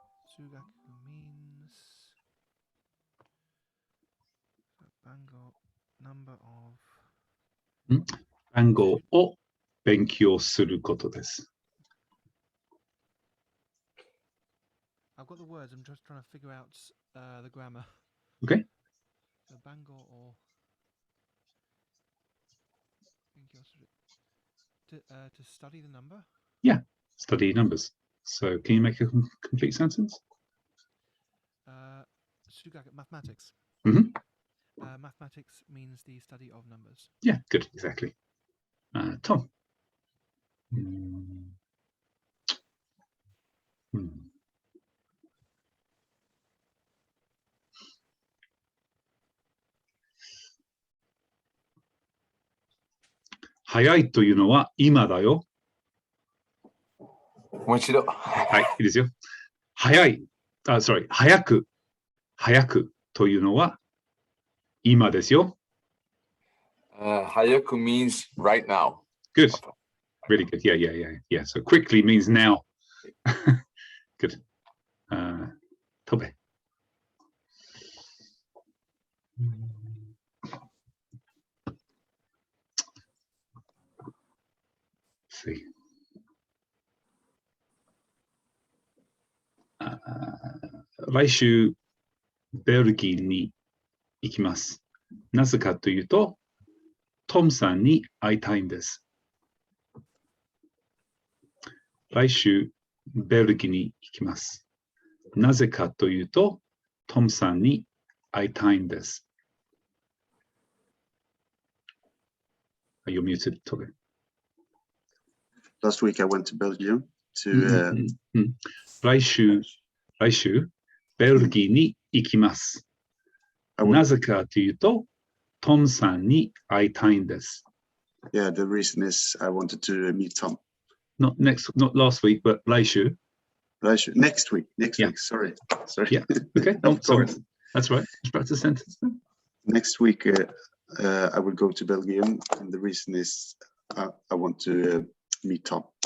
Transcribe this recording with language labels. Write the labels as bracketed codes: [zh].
[en] Sugaku means Bango number of [ja] 番号を勉強することです。 [en] I've got the words, I'm just trying to figure out the grammar. Okay. So Bango or to study the number? Study numbers. So can you make a complete sentence? Sugaku, mathematics. Mhm. Mathematics means the study of numbers. Yeah, good, exactly. Tom. Hmm. [ja] 早いというのは今だよ。もう一度。はい、いいですよ。早い。sorry. 早くというのは今ですよ。 [en] 早く means right now. Good. Really good. Yeah. So quickly means now. Good. 飛べ。 See. [ja] 来週ベルギーに行きます。なぜかというと、トムさんに会いたいんです。来週ベルギーに行きます。なぜかというと、トムさんに会いたいんです。 [en] You're muted, Tobe. Last week I went to Belgium to [ja] 来週ベルギーに行きます。なぜかというと、トムさんに会いたいんです。 [en] Yeah, the reason is I wanted to meet Tom. Not last week, but 来週. Next week. Yeah. Week. Sorry. Yeah. Okay. Of course. That's right. Let's practice a sentence then. Next week I will go to Belgium, and the reason is I want to meet Tom.